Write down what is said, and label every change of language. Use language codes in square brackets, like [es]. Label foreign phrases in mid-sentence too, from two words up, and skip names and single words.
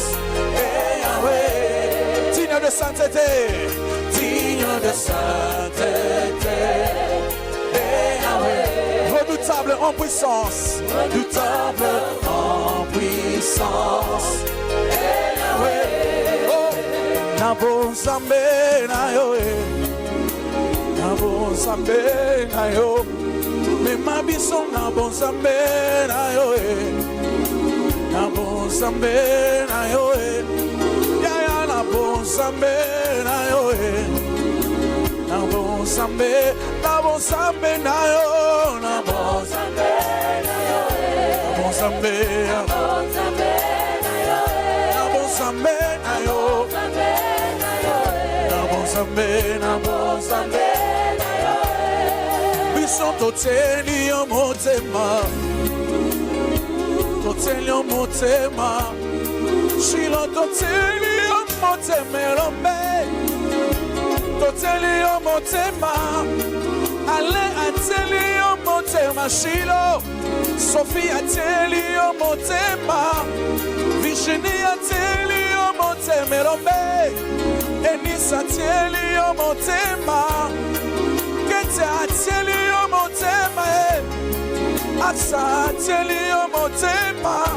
[fr] Et Yahweh, digne de sainteté, digne de sainteté. Et Yahweh, redoutable en puissance, redoutable en puissance. Et Yahweh, [ln] oh, Nabo Zambe na yo, Nabo Zambe na yo. Me mabiso Nabo Zambe na yo, Nabo Zambe na yo. Nabo Zambe na yo, Nabo Zambe, Nabo Zambe na yo, Nabo Zambe na yo, Nabo Zambe, Nabo Zambe na yo, Nabo Zambe, Nabo Zambe na yo. Biso toteli yo motema, toteli yo motema, Shilo toteli yo motema rombe, toteli yo motema, Ale ateli yo motema Shilo, Sophie ateli yo motema, Virginie ateli yo motema rombe, Enisa ateli yo motema, Kete ateli yo motema, Aksa ateli yo motema.